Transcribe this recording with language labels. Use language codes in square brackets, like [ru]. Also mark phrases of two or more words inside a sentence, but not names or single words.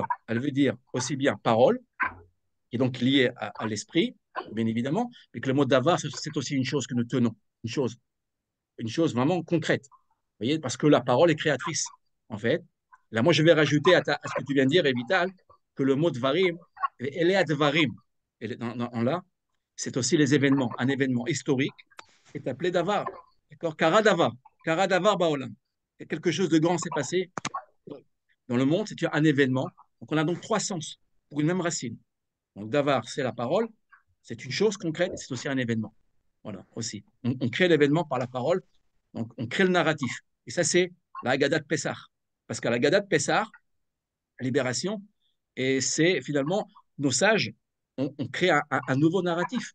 [fr] Elle veut dire aussi bien parole, qui est donc liée à l'esprit, bien évidemment, mais que le mot davar, c'est aussi une chose que nous tenons, une chose vraiment concrète. Vous voyez, parce que la parole est créatrice, en fait. Là, moi, je vais rajouter à ce que tu viens de dire, Vital, que le mot dvarim, elle est à dvarim. Là, c'est aussi les événements. Un événement historique est appelé davar. D'accord? [he] קרה דבר בעולם. [fr] Et quelque chose de grand s'est passé dans le monde, c'est un événement. Donc, on a donc trois sens pour une même racine. Donc, davar, c'est la parole, c'est une chose concrète, c'est aussi un événement. Voilà, aussi. On crée l'événement par la parole, donc on crée le narratif. Et ça, c'est la Haggadah de Pessah. Parce qu'à la Haggadah de Pessah, libération, et c'est finalement, nos sages, on crée un nouveau narratif.